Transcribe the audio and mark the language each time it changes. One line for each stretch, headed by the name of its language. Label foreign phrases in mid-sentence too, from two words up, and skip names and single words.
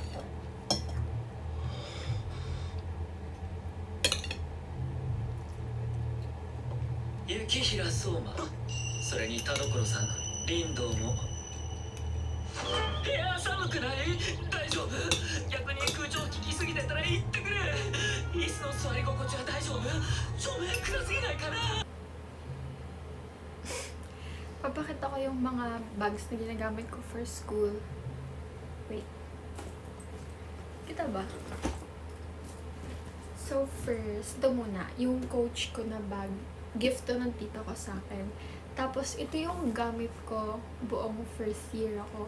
Japanese: 雪平相馬、それに田所さん、林道も。部屋寒くない？大丈夫？逆に空調効きすぎてたら言ってくれ。椅子の座り心地は大丈夫？照明暗すぎないかな？
Filipino: Papakita ko yung mga bags na ginagamit ko
English: for school.
Filipino: Wait. Kita ba?
English: So first,
Filipino: ito muna, yung coach ko na bag. Gift to ng tito ko sa akin. Tapos, ito yung gamit ko buong
English: first year
Filipino: ako.